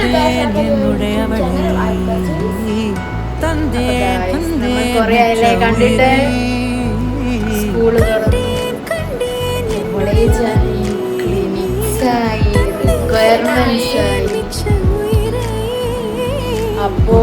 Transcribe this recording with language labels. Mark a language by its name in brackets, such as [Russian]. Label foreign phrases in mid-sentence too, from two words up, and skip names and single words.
[Tamil] கண்டேன் என்னுடையவளை தந்தேன் தந்தேன் [Malayalam] കണ്ടിട്ട് [English] school college [Malayalam] ആയി ക്ലിനിക്സ് ആയി റിക്വയർമെന്റ്സ് ആയി அப்போ